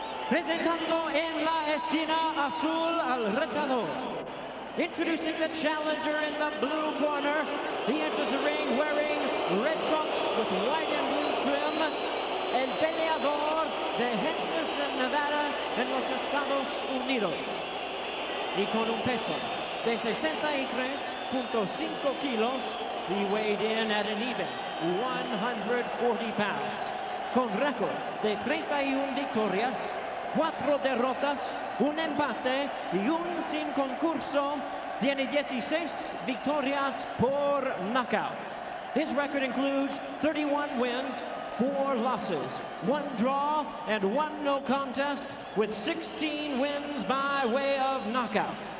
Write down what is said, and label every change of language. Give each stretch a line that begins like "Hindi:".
Spanish: Presentando en la esquina azul al retador.
English: Introducing the challenger in the blue corner. He enters the ring wearing red trunks with white and blue trim.
Spanish: El peleador de Henderson, Nevada, en los Estados Unidos. Y con un peso de 63.5 kilos,
English: he weighed in at an even 140 pounds.
Spanish: Con récord de 31 victorias, 4 derrotas, un empate y un sin concurso, tiene 16 victorias por knockout.
English: His record includes 31 wins, 4 losses, 1 draw, and 1 no contest, with 16 wins by way of knockout.